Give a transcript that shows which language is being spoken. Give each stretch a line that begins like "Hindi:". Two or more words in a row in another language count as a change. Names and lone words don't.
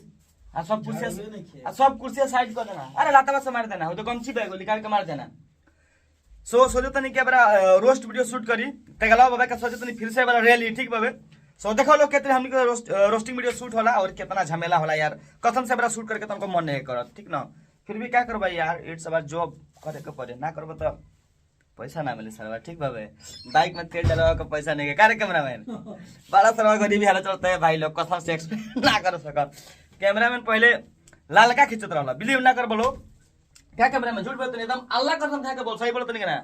Bhojpuri: आ सब कुर्सियां साइड कर देना, अरे लाता से मार देना, हो तो गमछी बैग निकाल के मार देना। सोचो तनी के बरा रोस्ट वीडियो शूट करी तेगला बाबा का, सोचो तनी फिर से बरा रैली, ठीक बाबे। सो देखो लोग कितने हमनी के रोस्टिंग वीडियो शूट होला और कितना झमेला होला यार, कसम से बरा शूट करके तुमको मन नहीं करत, ठीक ना। फिर भी क्या करबा यार,
English: it's about job
Bhojpuri: करे के पड़े, ना करबो तो पैसा ना मिले सरवा, ठीक बाबे। बाइक में तेल डलवा का पैसा नहीं है, क्या कैमरामैन बड़ा सरवा गरीबी हालत चलता है भाई लोग, कसम से एक्सप्लेन ना कर सकत। कैमरामैन पहले लालका खींचत रहला, बिलीव ना कर बोलो क्या कैमरामैन, झूठ बोलते एकदम अल्लाह कसम खा के बोल, सही बोलते नहीं ना,